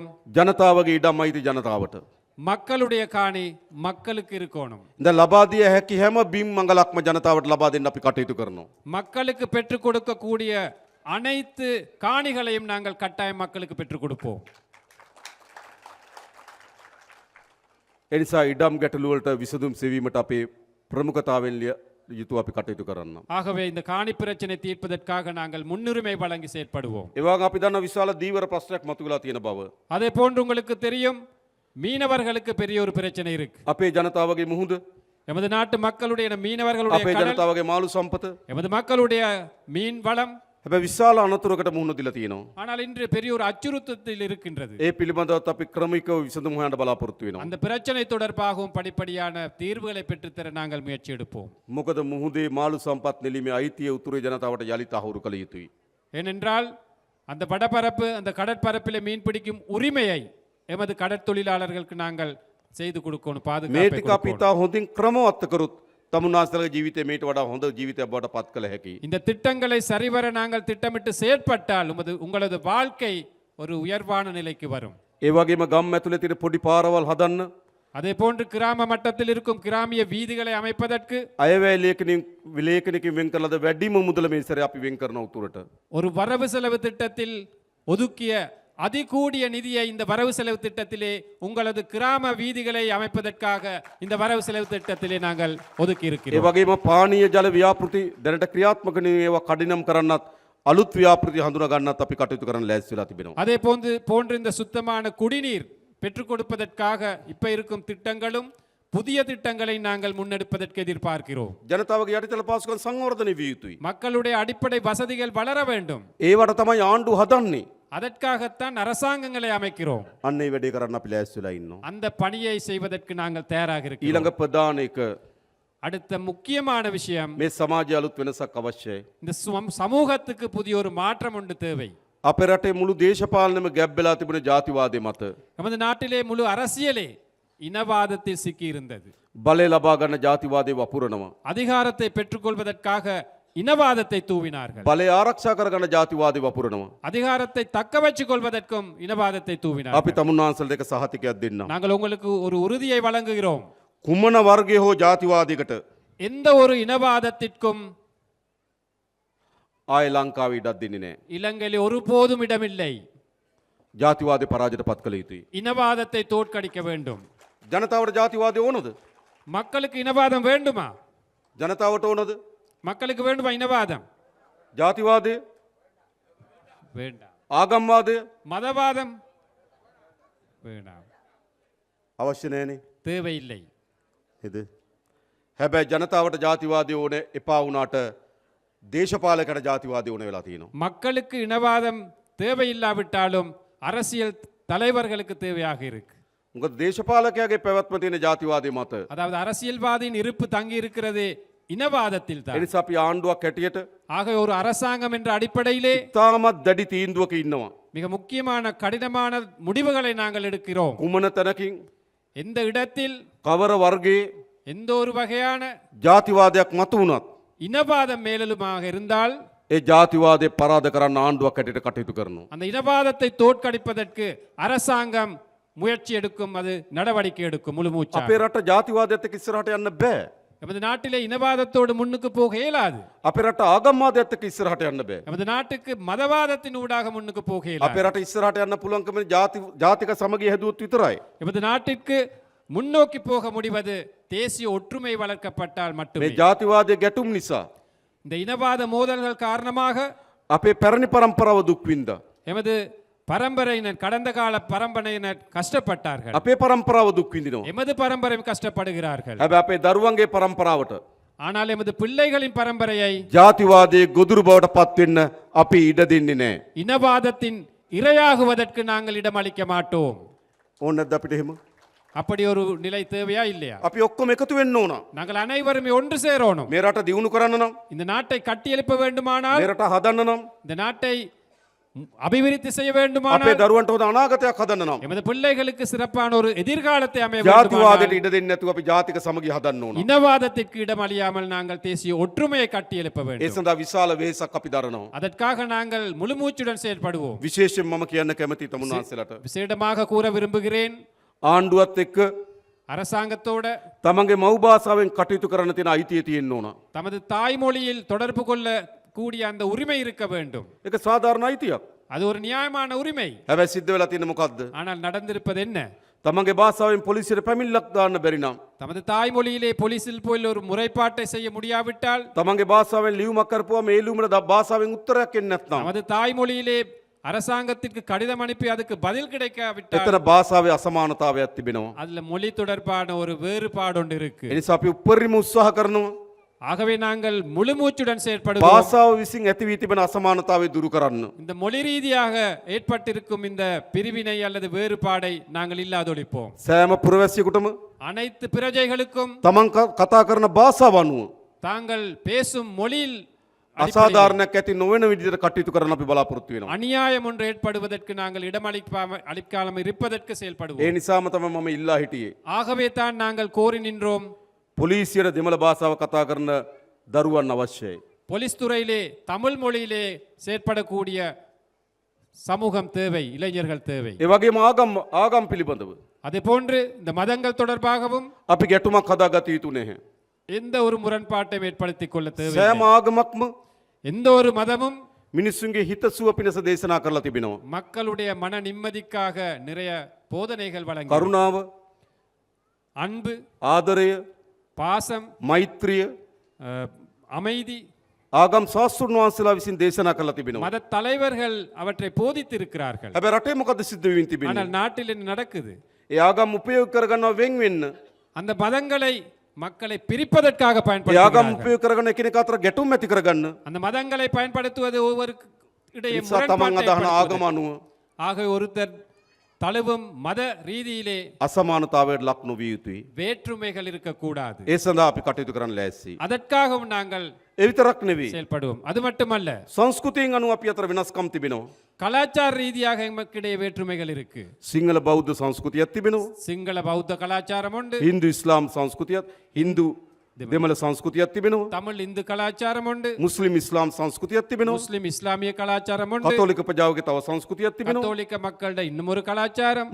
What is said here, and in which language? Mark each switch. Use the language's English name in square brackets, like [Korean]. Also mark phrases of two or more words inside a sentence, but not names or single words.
[Sinhala] ජනතාවගේ ඉඩම් අයිති ජනතාවට. [Tamil] மக்களுடைய காணி மக்களுக்கு இருக்கணும். [Sinhala] இந்த ලබා දිය හැකි හැම බිම් මංගලක්ම ජනතාවට ලබා දෙන්න අපි කටයුතු කරනවා. [Tamil] மக்களுக்கு பெற்றுக் கொடுக்கக்கூடிய அனைத்து காணிகளையும் நாங்கள் கட்டாயம் மக்களுக்கு பெற்றுக் கொடுப்போம். [Sinhala] එනිසා ඉඩම් ගැටලු වලට විසඳුම් සෙවීමට අපේ ප්‍රමුඛතාවෙන් යුතුව අපි කටයුතු කරන්න. [Tamil] ஆகவே இந்த காணி பிரச்சனை தீர்ப்பதற்காக நாங்கள் முன்னுரிமை வழங்கி செயற்படுவோம். [Sinhala] ඒ වගේම අපි දන්න විශාල දීවර ප්‍රශ්නයක් මතුවලා තියෙන බව. [Tamil] அதே போன்று உங்களுக்கு தெரியும், மீனவர்களுக்கு பெரிய ஒரு பிரச்சனை இருக்கு. [Sinhala] අපේ ජනතාවගේ මුහුද, [Tamil] எமது நாட்டு மக்களுடைய மீனவர்களுடைய [Sinhala] අපේ [Tamil] கடல், [Sinhala] ජනතාවගේ මාළු සම්පත [Tamil] எமது மக்களுடைய மீன் வளம், [Sinhala] හැබැයි විශාල අනතුරකට මුහුණ දීලා තියෙනවා. [Tamil] ஆனால் இன்று பெரிய ஒரு அச்சுறுத்தத்தில் இருக்கின்றது. [Sinhala] ඒ පිළිබඳවත් අපි ක්‍රමිකව විසඳුම් හොයන්න බලාපොරොත්තු වෙනවා. [Tamil] அந்த பிரச்சனை தொடர்பாகவும் படிப்படியான தீர்வுகளை பெற்றுத்தர நாங்கள் முயற்சி எடுப்போம். [Sinhala] මොකද මුහුදේ මාළු සම්පත් නෙලීමේ අයිතිය උතුරේ ජනතාවට යලිත් අහුරු කළ යුතුයි. [Tamil] ஏனென்றால் அந்த வடபரப்பு, அந்த கடற்பரப்பில் மீன் பிடிக்கும் உரிமையை எமது கடற்தொழிலாளர்களுக்கு நாங்கள் செய்து கொடுக்கணும், [Sinhala] මේ [Tamil] பாதுகாப்பை [Sinhala] ටික අපි [Tamil] கொடுக்கணும். [Sinhala] ඉතා හොඳින් ක්‍රමවත් කරොත් තමුන්නාන්සලගේ ජීවිතය මේට වඩා හොඳ ජීවිතයක් බවට පත් කළ හැකියි. [Tamil] இந்த திட்டங்களை சரிவர நாங்கள் திட்டமிட்டு செயற்பட்டால் உங்களது வாழ்க்கை ஒரு உயர்வான நிலைக்கு வரும். [Sinhala] ඒ වගේම ගම් ඇතුලේ තියෙන පොඩි පාරවල් හදන්න, [Tamil] அதே போன்று கிராம மட்டத்தில் இருக்கும் கிராமிய வீதிகளை அமைப்பதற்கு [Sinhala] අයවැය ලේඛනකින් වෙන් කරලාද වැඩිම මුදල මේ සැරේ අපි වෙන් කරන උතුරට. [Tamil] ஒரு வரவு செலவு திட்டத்தில் ஒதுக்கிய அதிகூடிய நிதியை இந்த வரவு செலவு திட்டத்திலே உங்களது கிராம வீதிகளை அமைப்பதற்காக இந்த வரவு செலவு திட்டத்திலே நாங்கள் ஒதுக்கி [Sinhala] ඒ [Tamil] இருக்கிறோம். [Sinhala] වගේම පානීය ජල ව්‍යාපෘති දැනට ක්‍රියාත්මක නෙවෙයි, ඒවා කඩිනම් කරන්නත් අලුත් ව්‍යාපෘති හඳුනා ගන්නත් අපි කටයුතු කරන්න ලෑස්ති වෙලා තිබෙනවා. [Tamil] அதே போன்று இந்த சுத்தமான குடிநீர் பெற்றுக் கொடுப்பதற்காக இப்ப இருக்கும் திட்டங்களும் புதிய திட்டங்களை நாங்கள் முன்னெடுப்பதற்கு எதிர்பார்க்கிறோம். [Sinhala] ජනතාවගේ යටිතල පහසුකම් සංවර්ධනය විය යුතුයි. [Tamil] மக்களுடைய அடிப்படை வசதிகள் வளர வேண்டும். [Sinhala] ඒවට තමයි ආණ්ඩුව හදන්නේ. [Tamil] அதற்காகத்தான் அரசாங்கங்களை அமைக்கிறோம். [Sinhala] අන්න ඒ වැඩේ කරන්න අපි ලෑස්ති වෙලා ඉන්නවා. [Tamil] அந்த பணியை செய்வதற்கு நாங்கள் தயாராக இருக்கிறோம். [Sinhala] ඊළඟ ප්‍රධාන එක [Tamil] அடுத்த முக்கியமான விஷயம், [Sinhala] මේ සමාජය අලුත් වෙනසක් අවශ්‍යයි. [Tamil] இந்த சமூகத்துக்கு புதிய ஒரு மாற்றம் ஒன்று தேவை. [Sinhala] අපේ රටේ මුළු දේශපාලනම ගැබ් වෙලා තිබුණ ජාතිවාදය මත [Tamil] நமது நாட்டிலே முழு அரசியலே இனவாதத்தில் சிக்கியிருந்தது. [Sinhala] බලය ලබා ගන්න ජාතිවාදය වපුරනවා. [Tamil] அதிகாரத்தை பெற்றுக்கொள்வதற்காக இனவாதத்தை தூவினார்கள். [Sinhala] බලය ආරක්ෂා කරගන්න ජාතිවාදය වපුරනවා. [Tamil] அதிகாரத்தை தக்க வச்சுக் கொள்வதற்கும் இனவாதத்தை [Sinhala] අපි [Tamil] தூவினார்கள். [Sinhala] තමුන්නාන්සල් දෙක සහතිකයක් දෙන්නම්. [Tamil] நாங்கள் உங்களுக்கு ஒரு உறுதியை வழங்குகிறோம். [Sinhala] කුමන වර්ගය හෝ ජාතිවාදයකට [Tamil] எந்த ஒரு இனவாதத்திற்கும் [Sinhala] ආය ලංකාවේ ඉඩක් දෙන්නේ නැහැ. [Tamil] இலங்கையில் ஒருபோதும் இடமில்லை. [Sinhala] ජාතිවාදය පරාජයට පත් කළ යුතුයි. [Tamil] இனவாதத்தை தோற்கடிக்க வேண்டும். [Sinhala] ජනතාවට ජාතිවාදය ඕනද? [Tamil] மக்களுக்கு இனவாதம் வேண்டுமா? [Sinhala] ජනතාවට ඕනද? [Tamil] மக்களுக்கு வேண்டுமா இனவாதம்? [Sinhala] ජාතිවාදය, [Tamil] வேண்டாம். [Sinhala] ආගම්වාදය [Tamil] மதவாதம் வேண்டாம். [Sinhala] අවශ්‍ය නැහැනේ. [Tamil] தேவையில்லை. [Sinhala] නේද? හැබැයි ජනතාවට ජාතිවාදය ඕනේ එපා වුණාට දේශපාලකයට ජාතිවාදය ඕන වෙලා තියෙනවා. [Tamil] மக்களுக்கு இனவாதம் தேவையில்லாவிட்டாலும் அரசியல் தலைவர்களுக்கு தேவையாக இருக்கு. [Sinhala] මොකද දේශපාලකයාගේ පැවැත්ම තියෙන ජාතිවාදය මත. [Tamil] அதாவது அரசியல்வாதியின் இருப்பு தங்கி இருக்கிறது இனவாதத்தில் [Sinhala] ඒ [Tamil] தான். [Sinhala] නිසා අපි ආණ්ඩුවක් හැටියට [Tamil] ஆக ஒரு அரசாங்கம் என்ற அடிப்படையிலே [Sinhala] තාමත් දැඩි තීන්දුවක ඉන්නවා. [Tamil] மிக முக்கியமான கடினமான முடிவுகளை நாங்கள் எடுக்கிறோம். [Sinhala] කුමන තැනකින් [Tamil] எந்த இடத்தில் [Sinhala] කවර වර්ගයේ [Tamil] எந்த ஒரு வகையான [Sinhala] ජාතිවාදයක් මතු වුණත් [Tamil] இனவாதம் மேலெழுமாக இருந்தால் [Sinhala] ඒ ජාතිවාදය පරාද කරන්න ආණ්ඩුවක් හැටියට කටයුතු කරනවා. [Tamil] அந்த இனவாதத்தை தோற்கடிப்பதற்கு அரசாங்கம் முயற்சி எடுக்கும், அது நடவடிக்கை எடுக்கும் முழு மூச்சா. [Sinhala] අපේ රට ජාතිවාදයත් එක්ක ඉස්සරහට යන්න බෑ. [Tamil] நமது நாட்டிலே இனவாதத்தோடு முன்னுக்கு போக இயலாது. [Sinhala] අපේ රට ආගම්වාදයත් එක්ක ඉස්සරහට යන්න බෑ. [Tamil] நமது நாட்டுக்கு மதவாதத்தின் ஊடாக முன்னுக்கு போக [Sinhala] අපේ [Tamil] இயலாது. [Sinhala] රට ඉස්සරහට යන්න පුළුවන්කම ජාතික සමගිය හැදුවොත් විතරයි. [Tamil] நமது நாட்டிற்கு முன்னோக்கி போக முடிவது தேசிய ஒற்றுமை வளர்க்கப்பட்டால் [Sinhala] මේ [Tamil] மட்டுமே. [Sinhala] ජාතිවාදය ගැටුම් නිසා [Tamil] இந்த இனவாத மோதல்கள் காரணமாக [Sinhala] අපේ පැරණි පරම්පරාව දුක් විඳා. [Tamil] எமது பரம்பரையினர், கடந்த கால பரம்பரையினர் கஷ்டப்பட்டார்கள். [Sinhala] අපේ පරම්පරාව දුක් විඳිනවා. [Tamil] எமது பரம்பரையும் கஷ்டப்படுகிறார்கள். [Sinhala] හැබැයි අපේ දරුවන්ගේ පරම්පරාවට [Tamil] ஆனால் எமது பிள்ளைகளின் பரம்பரையை [Sinhala] ජාතිවාදයේ ගොදුරු බවට පත් වෙන්න අපි ඉඩ දෙන්නේ නැහැ. [Tamil] இனவாதத்தின் இரையாகுவதற்கு நாங்கள் இடமளிக்க மாட்டோம். [Sinhala] ඕන නැද්ද අපිට එහෙම? [Tamil] அப்படி ஒரு நிலை தேவையா இல்லையா? [Sinhala] අපි ඔක්කොම එකතු වෙන්න ඕන. [Tamil] நாங்கள் அனைவருமே ஒன்று சேரணும். [Sinhala] මේ රට දියුණු කරන්න නම්, [Tamil] இந்த நாட்டை கட்டியெழுப்ப வேண்டுமானால், [Sinhala] මේ රට හදන්න නම්, [Tamil] இந்த நாட்டை அபிவிருத்தி செய்ய [Sinhala] අපේ [Tamil] வேண்டுமானால், [Sinhala] දරුවන්ට හොඳ අනාගතයක් හදන්න නම් [Tamil] எமது பிள்ளைகளுக்கு சிறப்பான ஒரு எதிர்காலத்தை அமைய [Sinhala] ජාතිවාදයට [Tamil] வேண்டுமானால், [Sinhala] ඉඩ දෙන්නේ නැතුව අපි ජාතික සමගිය හදන්න ඕන. [Tamil] இனவாதத்திற்கு இடமளியாமல் நாங்கள் தேசிய ஒற்றுமையை கட்டியெழுப்ப [Sinhala] ඒ [Tamil] வேண்டும். [Sinhala] සඳහා විශාල වෙහෙසක් අපි දරනවා. [Tamil] அதற்காக நாங்கள் முழுமூச்சுடன் செயல்படுவோம். [Sinhala] විශේෂයෙන් මම කියන්න කැමති තමුන්නාන්සේලාට [Tamil] விசேடமாக கூற விரும்புகிறேன், [Sinhala] ආණ්ඩුවත් එක්ක [Tamil] அரசாங்கத்தோட [Sinhala] තමන්ගේ මව් භාෂාවෙන් කටයුතු කරන්න තියෙන අයිතිය තියෙන්න ඕන. [Tamil] தமது தாய்மொழியில் தொடர்பு கொள்ள கூடிய அந்த உரிமை இருக்க வேண்டும். [Sinhala] ඒක සාධාරණ අයිතියක්. [Tamil] அது ஒரு நியாயமான உரிமை. [Sinhala] හැබැයි සිද්ධ වෙලා තියෙන්නේ මොකද්ද? [Tamil] ஆனால் நடந்திருப்பது என்ன? [Sinhala] තමන්ගේ භාෂාවෙන් පොලිසියට පැමිණිල්ලක් දාන්න බැරි නම්, [Tamil] தமது தாய்மொழியிலே போலீசில் போய் ஒரு முறைப்பாட்டை செய்ய முடியாவிட்டால், [Sinhala] තමන්ගේ භාෂාවෙන් ලියුමක් කරපුවා මේ ලියුමට භාෂාවෙන් උත්තරයක් එන්නේ නැත්නම්, [Tamil] நமது தாய்மொழியிலே அரசாங்கத்திற்கு கடிதம் அனுப்பி அதுக்கு பதில் கிடைக்காவிட்டால், [Sinhala] එතන භාෂාවේ අසමානතාවයක් තිබෙනවා. [Tamil] அதுல மொழி தொடர்பான ஒரு வேறுபாடு ஒன்று இருக்கு. [Sinhala] ඒ නිසා අපි උපරිම උත්සාහ කරනවා [Tamil] ஆகவே நாங்கள் முழுமூச்சுடன் செயல்படுவோம். [Sinhala] භාෂාව විසින් ඇති වී තිබෙන අසමානතාවය දුරු කරන්න. [Tamil] இந்த மொழி ரீதியாக ஏற்பட்டிருக்கும் இந்த பிரிவினை அல்லது வேறுபாடை நாங்கள் இல்லாதொழிப்போம். [Sinhala] සෑම පුරවැසියෙකුටම [Tamil] அனைத்து பிரஜைகளுக்கும் [Sinhala] තමන් කතා කරන භාෂාව අනුව [Tamil] தாங்கள் பேசும் மொழியில் [Sinhala] අසාධාරණයක් ඇති නොවන විදිහට කටයුතු කරන්න අපි බලාපොරොත්තු වෙනවා. [Tamil] அநியாயம் ஒன்று ஏற்படுவதற்கு நாங்கள் இடமளிக்காமல் இருப்பதற்கு [Sinhala] ඒ [Tamil] செயல்படுவோம். [Sinhala] නිසාම තමයි මම ඉල්ලා හිටියේ. [Tamil] ஆகவே தான் நாங்கள் கோரி நின்றோம், [Sinhala] පොලිසියට දෙමළ භාෂාව කතා කරන දරුවන් අවශ්‍යයි. [Tamil] போலீஸ் துறையிலே தமிழ் மொழியிலே செயற்படக்கூடிய சமூகம் தேவை, இளைஞர்கள் தேவை. [Sinhala] ඒ වගේම ආගම් පිළිබඳව [Tamil] அதே போன்று இந்த மதங்கள் தொடர்பாகவும் [Sinhala] අපි ගැටුමක් හදාගත යුතු නැහැ. [Tamil] எந்த ஒரு முரண்பாட்டையும் ஏற்படுத்திக் கொள்ள தேவை. [Sinhala] සෑම ආගමක්ම [Tamil] எந்த ஒரு மதமும் [Sinhala] මිනිස්සුන්ගේ හිතසුව පිණිස දේශනා කරලා තිබෙනවා. [Tamil] மக்களுடைய மன நிம்மதிக்காக நிறைய போதனைகள் வழங்கி, [Sinhala] කරුණාව, [Tamil] அன்பு, [Sinhala] ආදරය, [Tamil] பாசம், [Sinhala] මෛත්‍රිය [Tamil] அமைதி, [Sinhala] ආගම් ශාස්ත්‍රඥ වහන්සේලා විසින් දේශනා කරලා තිබෙනවා. [Tamil] மத தலைவர்கள் அவற்றை போதித்திருக்கிறார்கள். [Sinhala] හැබැයි රටේ මොකද සිද්ධ වෙමින් තිබෙන්නේ? [Tamil] ஆனால் நாட்டில் என்ன நடக்குது? [Sinhala] ඒ ආගම් උපයෝග කරගන්නවා වෙන් වෙන්න. [Tamil] அந்த மதங்களை மக்களை பிரிப்பதற்காக [Sinhala] ඒ ආගම් [Tamil] பயன்படுத்துகிறார்கள். [Sinhala] උපයෝග කරගෙන එකිනෙක අතර ගැටුම් ඇති කරගන්න. [Tamil] அந்த மதங்களை பயன்படுத்துவது ஒவ்வொரு இடையே [Sinhala] නිසා තමන් [Tamil] முரண்பாட்டை [Sinhala] අදහන [Tamil] ஏற்படுத்துவது. [Sinhala] ආගම අනුව [Tamil] ஆக ஒருத்தர் தழுவும் மத ரீதியிலே [Sinhala] අසමානතාවයට ලක් නොවිය යුතුයි. [Tamil] வேற்றுமைகள் இருக்கக்கூடாது. [Sinhala] ඒ සඳහා අපි කටයුතු කරන්න ලෑස්ති. [Tamil] அதற்காகவும் நாங்கள் [Sinhala] ඒ විතරක් නෙවෙයි. [Tamil] செயல்படுவோம். அது மட்டுமல்ல, [Sinhala] සංස්කෘතියෙන් අනුව අපි අතර වෙනස්කම් තිබෙනවා. [Tamil] கலாச்சார ரீதியாக எமக்கிடையே வேற்றுமைகள் இருக்கு. [Sinhala] සිංහල බෞද්ධ සංස්කෘතියක් තිබෙනවා. [Tamil] சிங்கள பௌத்த கலாச்சாரம் உண்டு, [Sinhala] හින්දු ඉස්ලාම් සංස්කෘතියක්, හින්දු දෙමළ සංස්කෘතියක් තිබෙනවා. [Tamil] தமிழ் இந்து கலாச்சாரம் உண்டு, [Sinhala] මුස්ලිම් ඉස්ලාම් සංස්කෘතියක් තිබෙනවා. [Tamil] முஸ்லிம் இஸ்லாமிய கலாச்சாரம் உண்டு, [Sinhala] කතෝලික ප්‍රජාවගේ තව සංස්කෘතියක් තිබෙනවා. [Tamil] கத்தோலிக்க மக்களோட இன்னும் ஒரு கலாச்சாரம்.